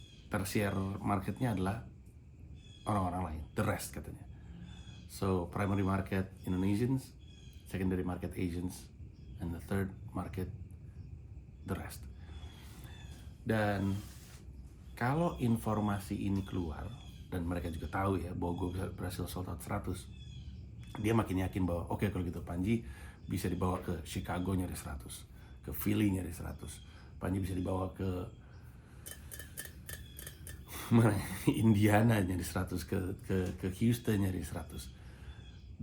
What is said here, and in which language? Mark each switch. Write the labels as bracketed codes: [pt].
[id] Tertiary marketnya adalah orang-orang lain, [en] the rest [id] katanya. [en] So primary market Indonesians, secondary market Asians, and the third market the rest. [id] Dan kalau informasi ini keluar dan mereka juga tahu ya bahwa gue berhasil sold out 100, dia makin yakin bahwa oke, kalau gitu Panji bisa dibawa ke Chicago nyari 100, ke Philly nyari 100, Panji bisa dibawa ke Indiana nyari 100, ke Houston nyari 100.